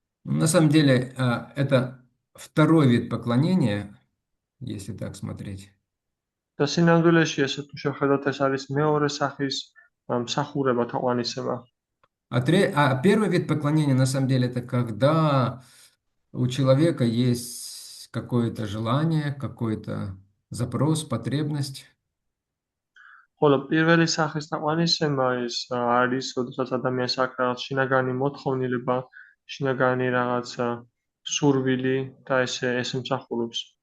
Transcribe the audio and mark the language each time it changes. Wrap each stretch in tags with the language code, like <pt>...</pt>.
<ru>На самом деле, это второй вид поклонения, если так смотреть.</ru> <ka>და სინამდვილეში ესე თუ შევხედოთ, ეს არის მეორე სახის მსახურება თაყვანისება.</ka> <ru>А первый вид поклонения, на самом деле, это когда у человека есть какое-то желание, какой-то запрос, потребность.</ru> <ka>ხოლო პირველი სახის თაყვანისება ის არის, როდესაც ადამიანს აქვს რაღაც შინაგანი მოთხოვნილება, შინაგანი რაღაც სურვილი და ეს მსახურობს.</ka>